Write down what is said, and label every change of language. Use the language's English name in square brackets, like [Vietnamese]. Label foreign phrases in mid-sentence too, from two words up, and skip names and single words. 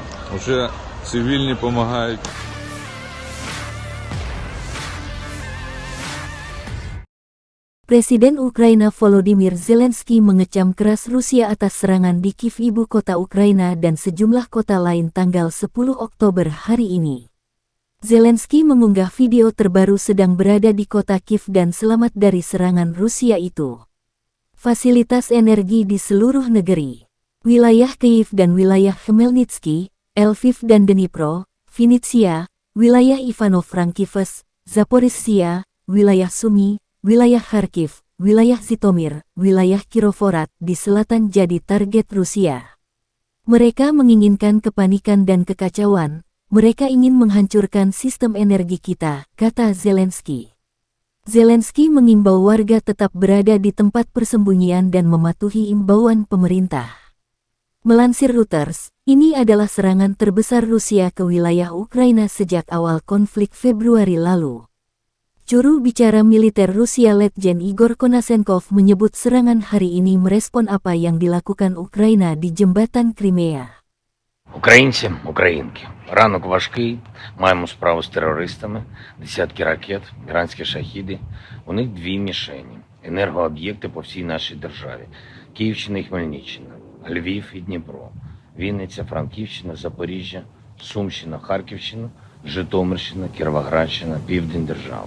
[Ukrainian] Вже цивільні допомагають. [Indonesian] Presiden Ukraina Volodymyr Zelensky mengecam keras Rusia atas serangan di Kiev, ibu kota Ukraina, dan sejumlah kota lain tanggal 10 Oktober hari ini. Zelensky mengunggah video terbaru sedang berada di kota Kiev dan selamat dari serangan Rusia itu. Fasilitas energi di seluruh negeri, wilayah Kiev dan wilayah Khmelnytsky, Lviv dan Dnipro, Vinnytsia, wilayah Ivano-Frankivsk, Zaporizhzhia, wilayah Sumy, wilayah Kharkiv, wilayah Zhytomyr, wilayah Kirovohrad di selatan jadi target Rusia. Mereka menginginkan kepanikan dan kekacauan, mereka ingin menghancurkan sistem energi kita, kata Zelensky. Zelensky mengimbau warga tetap berada di tempat persembunyian dan mematuhi imbauan pemerintah. Melansir Reuters, ini adalah serangan terbesar Rusia ke wilayah Ukraina sejak awal konflik Februari lalu. Juru bicara militer Rusia Letjen Igor Konashenkov menyebut serangan hari ini merespon apa yang dilakukan Ukraina di jembatan Crimea. [Ukrainian] Українці, українки, ранок важкий, маємо справу з терористами, десятки ракет, іранські шахіди. У них дві мішені – енергооб'єкти по всій нашій державі. Київщина і Хмельниччина, Львів і Дніпро, Вінниця, Франківщина, Запоріжжя, Сумщина, Харківщина, Житомирщина, Кіровоградщина, південь держави.